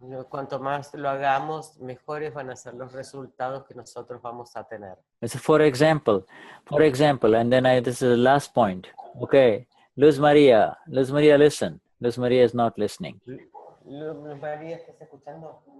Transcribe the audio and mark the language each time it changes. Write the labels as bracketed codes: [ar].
[es] Cuanto más lo hagamos, mejores van a ser los resultados que nosotros vamos a tener. [en] So for example, and then this is the last point. Okay, Luz Maria, listen. Luz Maria is not listening. [es] Luz Maria, ¿estás escuchando?